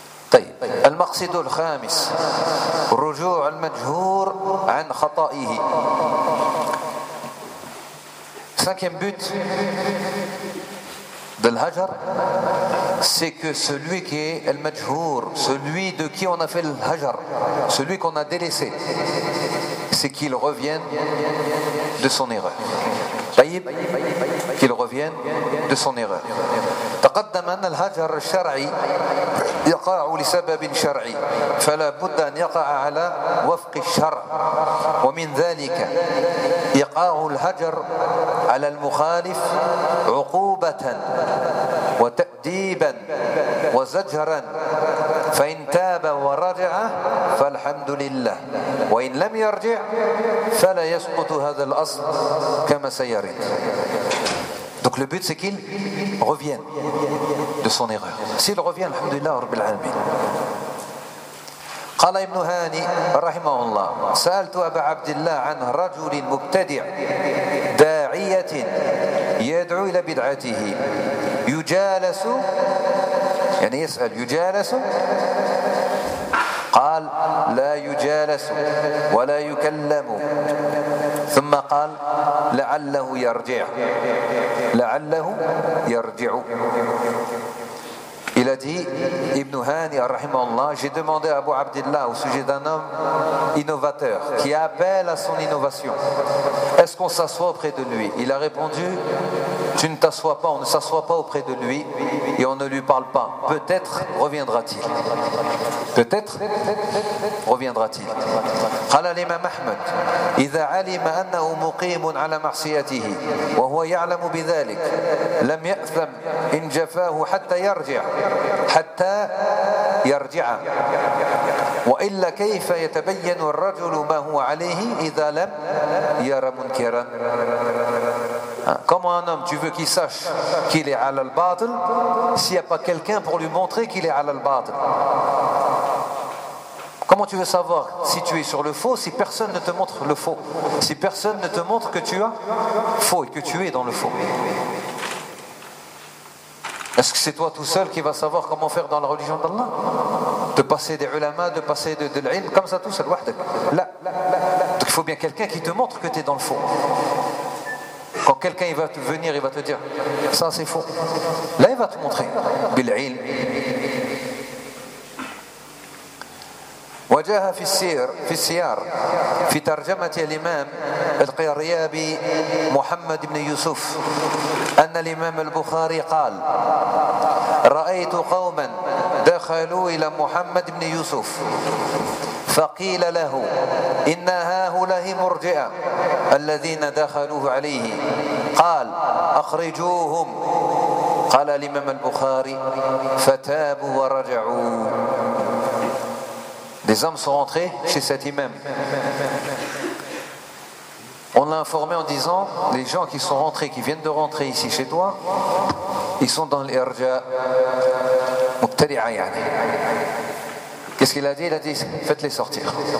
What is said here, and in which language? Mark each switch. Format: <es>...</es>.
<ar>طيب المقصد الخامس رجوع المجهور عن خطائه.</ar> <fr>Cinquième but de l'Hajar, c'est que celui qui est al-majhour, celui de qui on a fait l'Hajar, celui qu'on a délaissé, c'est qu'il revienne de son erreur.</fr> <ar>طيب</ar> <fr>qu'il revienne de son erreur.</fr> <ar>تقدم ان الهجر الشرعي يقع لسبب شرعي فلا بد ان يقع على وفق الشرع ومن ذلك يقع الهجر على المخالف عقوبة وتأديبا وزجرا فإن تاب ورجع فالحمد لله وإن لم يرجع فلا يسقط هذا الأصل كما سيرد.</ar> <fr>Donc le but c'est qu'il revienne de son erreur. S'il revient,</fr> <ar>alhamdulillah rabbil alamin. قال ابن هاني رحمه الله سألت أبا عبد الله عن رجل مبتدع داعية يدعو إلى بدعته يجالس يعني يسأل يجالس قال لا يجالس ولا يكلم ثم قال لعله يرجع لعله يرجع.</ar> <fr>Il a dit, Ibn Hani, rahimahullah, j'ai demandé à Abu Abdillah au sujet d'un homme innovateur qui appelle à son innovation. Est-ce qu'on s'assoit auprès de lui? Il a répondu, tu ne t'assois pas, on ne s'assoit pas auprès de lui et on ne lui parle pas. Peut-être reviendra-t-il. Peut-être reviendra-t-il.</fr> <ar>قال الإمام أحمد إذا علم أنه مقيم على معصيته وهو يعلم بذلك لم يأثم إن جفاه حتى يرجع حتى يرجع وإلا كيف يتبين الرجل ما هو عليه إذا لم يرى منكرا.</ar> <fr>Comment un homme, tu veux qu'il sache qu'il est</fr> <ar>ala al-batil</ar> <fr>s'il n'y a pas quelqu'un pour lui montrer qu'il est ala al-batil? Comment tu veux savoir si tu es sur le faux si personne ne te montre le faux, si personne ne te montre que tu as faux et que tu es dans le faux? Est-ce que c'est toi tout seul qui vas savoir comment faire dans la religion d'Allah, de passer des ulama, de passer de l'ilm comme ça tout seul? Là, donc il faut bien quelqu'un qui te montre que tu es dans le faux. Quand quelqu'un il va te venir, il va te dire ça c'est faux, là il va te montrer bil'ilm.</fr> <ar>وجاه في السير في السيار في ترجمة الإمام القرياني محمد بن يوسف أن الإمام البخاري قال رأيت قوما دخلوا إلى محمد بن يوسف فقيل له إن هؤلاء مرجئة الذين دخلوه عليه قال أخرجوهم قال الإمام البخاري فتابوا ورجعوا.</ar> <fr>Des hommes sont rentrés chez cet imam. On l'a informé en disant, les gens qui sont rentrés, qui viennent de rentrer ici chez toi, ils sont dans l'irja mubtadi'a. Qu'est-ce qu'il a dit? Il a dit, faites-les sortir.</fr>